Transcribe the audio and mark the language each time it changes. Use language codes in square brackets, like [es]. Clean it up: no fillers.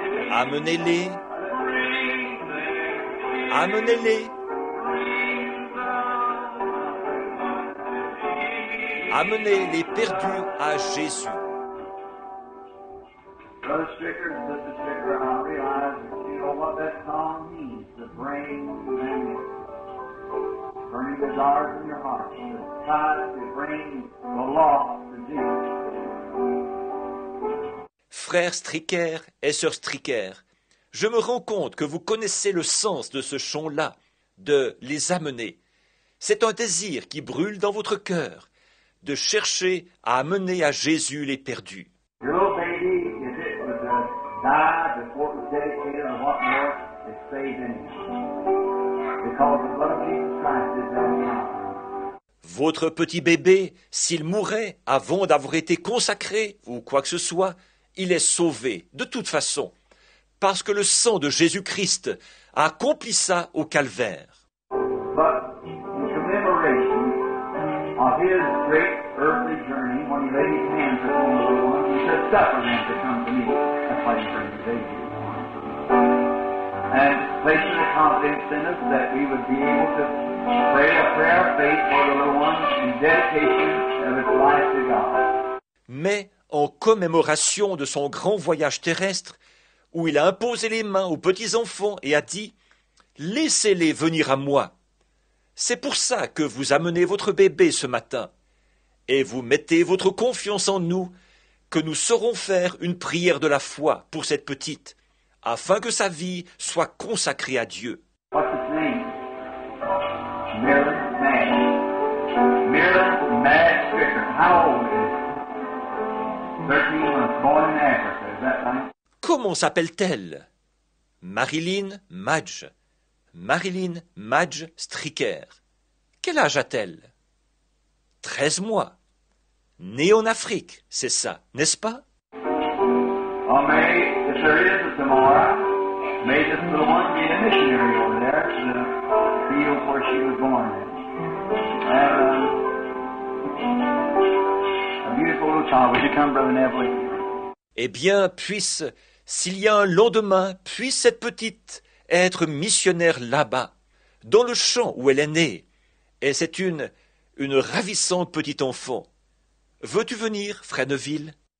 [fr] Amenez-les. Amenez-les. Amenez les perdus à Jésus. [en] Brother Stricker, Sister Stricker, I realize that you know what that song means, to bring them in. Burning desires in your heart, to try to bring the lost to Jesus. [fr] Frère Stricker et sœur Stricker, je me rends compte que vous connaissez le sens de ce chant-là, de les amener. C'est un désir qui brûle dans votre cœur, de chercher à amener à Jésus les perdus. [en] Your little baby, if it was die before it was dedicated or what more, it's saved anyhow. Because the blood of Jesus Christ is that power. [fr] Votre petit bébé, s'il mourait avant d'avoir été consacré ou quoi que ce soit, il est sauvé de toute façon, parce que le sang de Jésus-Christ a accompli ça au calvaire. [en] But in commemoration of his great earthly journey, when he laid his hands upon the little ones, he said, "Suffer them to come to me." That's why he brings the baby. And placing the confidence in us that we would be able to pray a prayer of faith for the little ones in dedication of its life to God. [fr] Mais en commémoration de son grand voyage terrestre, où il a imposé les mains aux petits-enfants et a dit « Laissez-les venir à moi ». C'est pour ça que vous amenez votre bébé ce matin, et vous mettez votre confiance en nous, que nous saurons faire une prière de la foi pour cette petite, afin que sa vie soit consacrée à Dieu. [en] What's its name? Marilyn Madge. Marilyn Madge Stricker. How old is it? 13 months, born in Africa. Is that right? [fr] Comment s'appelle-t-elle? Marilyn Madge. Marilyn Madge Stricker. Quel âge a-t-elle? 13 mois. Née en Afrique, c'est ça, n'est-ce pas? [en] Well, may, if there is a tomorrow, may this little one be a missionary over there to the field where she was born. A beautiful little child. Would you come, Brother Neville? [fr] Eh bien, puisse, s'il y a un lendemain, puisse cette petite être missionnaire là-bas, dans le champ où elle est née. Et c'est une ravissante petite enfant. Veux-tu venir, frère Neville?